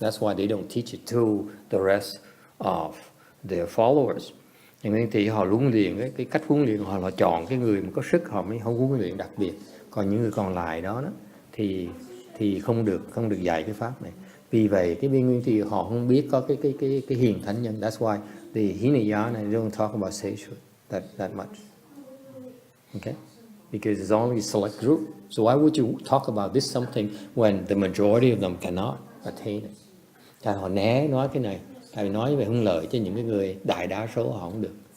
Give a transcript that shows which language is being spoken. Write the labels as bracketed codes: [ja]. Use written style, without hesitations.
[en] That's why they don't teach it to the rest of their followers. [vi] Nhưng thì họ huấn luyện cái cách huấn luyện họ là chọn cái người mà có sức họ mới không huấn luyện đặc biệt. Còn những người còn lại đó thì không được dạy cái pháp này. Vì vậy cái bên Nguyên Thủy họ không biết có cái hiền thánh nhân. [en] That's why the Hinayana they don't talk about sagehood that much. Okay. Because it's only a select group. So why would you talk about this something when the majority of them cannot attain it? [vi] Tại họ né nói cái này, tại vì nói về hướng lợi cho những cái người đại đa số họ không được.